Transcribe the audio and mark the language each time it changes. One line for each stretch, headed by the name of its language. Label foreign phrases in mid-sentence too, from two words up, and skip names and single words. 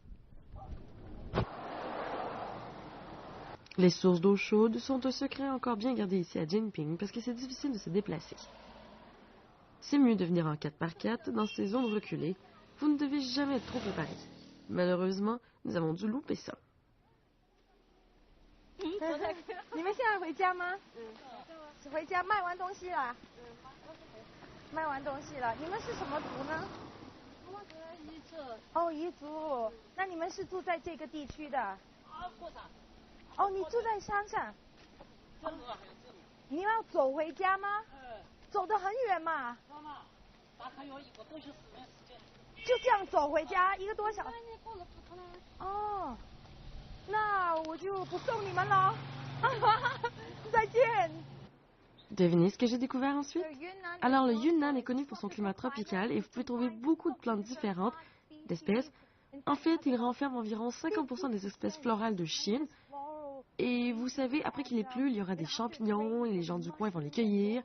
French: Les sources d'eau chaude sont un secret encore bien gardé ici à Jinping parce que c'est difficile de se déplacer. C'est mieux de venir en 4x4 dans ces zones reculées. Vous ne devez jamais être trop préparé. Malheureusement, nous avons dû louper ça.
Chinese: 你们现在回家吗？回家卖完东西了。卖完东西了。你们是什么族呢？彝族。哦，彝族。那你们是住在这个地区的？哦，你住在山上。你要走回家吗？走得很远嘛。大概有1个多小时的时间。就这样走回家1个多小时。哦。那我就不送你们了。再见。
French: Devinez ce que j'ai découvert ensuite? Alors, le Yunnan est connu pour son climat tropical et vous pouvez trouver beaucoup de plantes différentes, d'espèces. En fait, il renferme environ 50% des espèces florales de Chine. Et vous savez, après qu'il ait plu, il y aura des champignons et les gens du coin vont les cueillir.